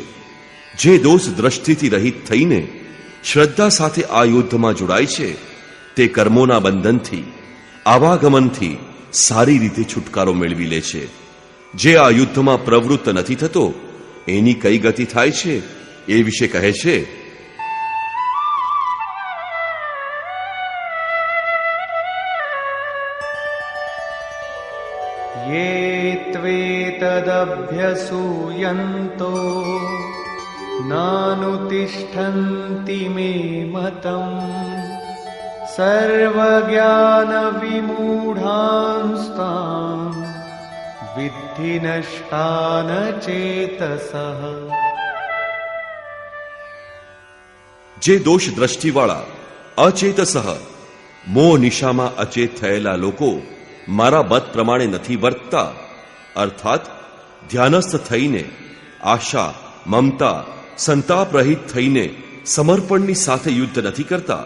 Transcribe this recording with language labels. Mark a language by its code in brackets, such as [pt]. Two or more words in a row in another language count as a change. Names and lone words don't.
[gu] જે દોષ દ્રષ્ટિથી રહિત થઈને શ્રદ્ધા સાથે આ યુદ્ધમાં જોડાય છે, તે કર્મોના બંધનથી, આવાગમનથી સારી રીતે છુટકારો મેળવી લે છે. જે આ યુદ્ધમાં પ્રવૃત્ત નથી થતો, એની કઈ ગતિ થાય છે એ વિશે કહે છે. [sa] ये त्वेतदभ्यसूयन्तो नानुतिष्ठन्ति मे मतम् सर्वज्ञानविमूढांस्तान् विद्धि नष्टान चेतसः. [gu] જે દોષ દ્રષ્ટિવાળા, અચેતસઃ, મોહ નિશામાં અચેત થયેલા લોકો મારા મત પ્રમાણે નથી વર્તતા, અર્થાત ધ્યાનસ્થ થઈને, આશા, મમતા, સંતાપ રહિત થઈને સમર્પણની સાથે યુદ્ધ નથી કરતા.